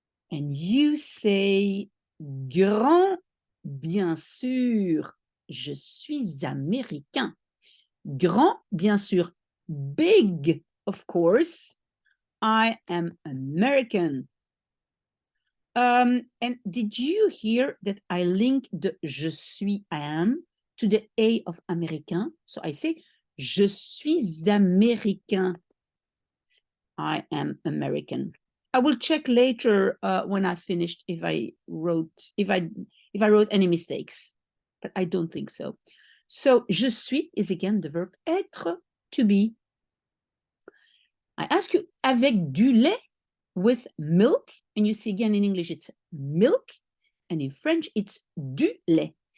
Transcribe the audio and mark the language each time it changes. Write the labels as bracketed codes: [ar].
[en] And you say, [fr] grand, bien sûr, je suis américain. Grand, bien sûr. [en] Big, of course, I am American. And did you hear that I link the [fr] je suis, [en] I am, to the A of américain? So I say, [fr] je suis américain. [en] I am American. I will check later when I finished if I wrote any mistakes, but I don't think so. So [fr] je suis [en] is again the verb être, to be. I ask you, [fr] avec du lait, [en] with milk, and you see again in English it's milk, and in French it's [fr] du lait.